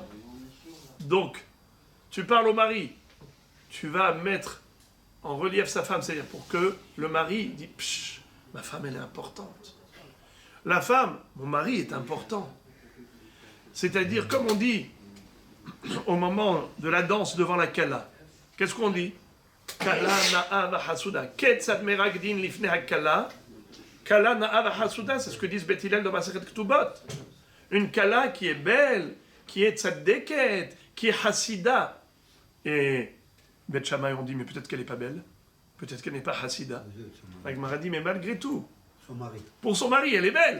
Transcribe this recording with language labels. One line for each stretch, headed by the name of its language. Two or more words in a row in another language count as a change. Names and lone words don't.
French: Donc, tu parles au mari, tu vas mettre en relief sa femme, c'est-à-dire pour que le mari dit, psh, ma femme elle est importante. La femme, mon mari est important. C'est-à-dire, comme on dit au moment de la danse devant la Kala, qu'est-ce qu'on dit?
Hebrew: כלה נאה וחסודה. כיצד מרקדין לפני הכלה. כלה נאה וחסודה,
French: c'est ce que disent Beth Hillel dans Masechet Ketubot. Une Kala qui est belle, qui est tzaddeket, qui est Hassida. Et Beth Shammai on dit, mais peut-être qu'elle n'est pas belle, peut-être qu'elle n'est pas Hassida. Agmara dit, mais malgré tout, pour son mari, elle est belle.